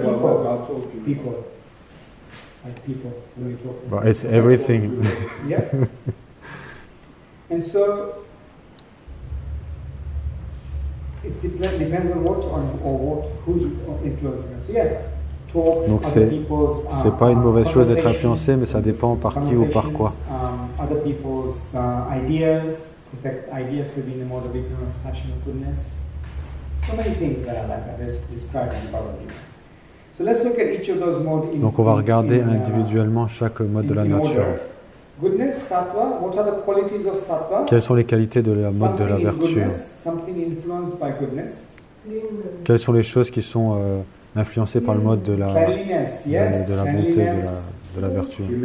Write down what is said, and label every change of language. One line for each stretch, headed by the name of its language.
English: talking. People. Like people, when you talk. But it's everything. Yeah. And so it depends on who's influencing us. So yeah.
French: Donc c'est pas une mauvaise chose d'être influencé, mais ça dépend par qui ou par quoi.
English: Other people's ideas could be in the mode of ignorance, passion, and goodness. So many things that are like that. That's described in the Bhagavad Gita. So let's look at each of those modes.
French: Donc on va regarder individuellement chaque mode de la nature.
English: Goodness, sattva. What are the qualities of sattva?
French: Quelles sont les qualités de la mode de la vertu?
English: Something influenced by goodness.
French: Quelles sont les choses qui sont influencées par le mode de la bonté, de la vertu?